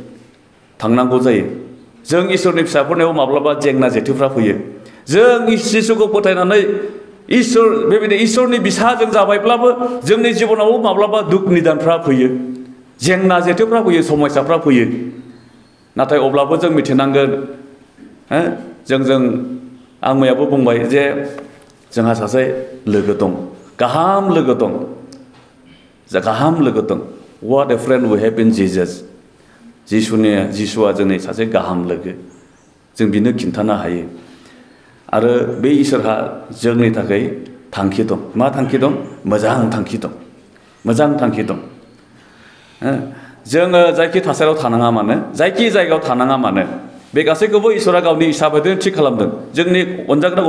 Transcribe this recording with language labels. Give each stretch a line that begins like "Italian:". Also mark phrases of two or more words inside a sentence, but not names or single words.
Bodo: जों इसोरनि फिसाफोरनियाव माब्लाबा जेंना जेथोफ्रा फैयो जों जिसुखौ फोथायनानै इसोर बेबायदि इसोरनि बिसाजों जाबायब्लाबो जोंनि जिबनाव माब्लाबा दुख निदानफ्रा फैयो जेंना जेथोफ्रा फैयो समस्याफ्रा फैयो नाथाय अब्लाबो जों मिथिनांगोन जों आं मैयाबो बुंबाय जे जोंहा सासे लोगो दं गाहाम लोगो दं
English: what a friend we have in Jesus
Bodo: जिसुआ जोंनि सासे गाहाम लोगो जों बिनो खिन्थानो हायो आरो बे इसोरहा जोंनि थाखाय थांखि दं मा थांखि दं मोजां थांखि दं जोङो जायखि थासारियाव थानाङा मानो जायखि जायगायाव थानाङा मानो बे गासैखौबो इसोरा गावनि इसा बायदिनो थि खालामदों जोंनि अनजाग्रा